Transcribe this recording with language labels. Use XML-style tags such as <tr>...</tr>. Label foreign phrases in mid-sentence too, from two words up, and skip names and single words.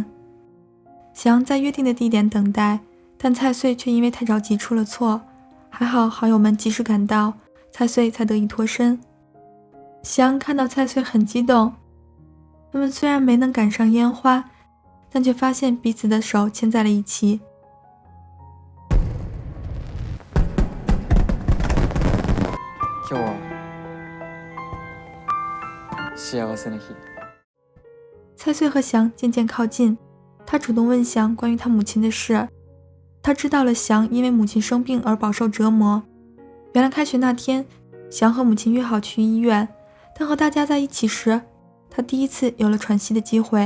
<zh>翔在约定的地点等待，但蔡穗却因为太着急出了错，还好好友们及时赶到，蔡穗才得以脱身。翔看到蔡穗很激动，他们虽然没能赶上烟花，但却发现彼此的手牵在了一起。</zh> <ja>今日は幸せな日。</ja> <zh>蔡穗和翔渐渐靠近，他主动问翔关于他母亲的事。他知道了翔因为母亲生病而饱受折磨。原来开学那天，翔和母亲约好去医院，但和大家在一起时，他第一次有了喘息的机会。</zh>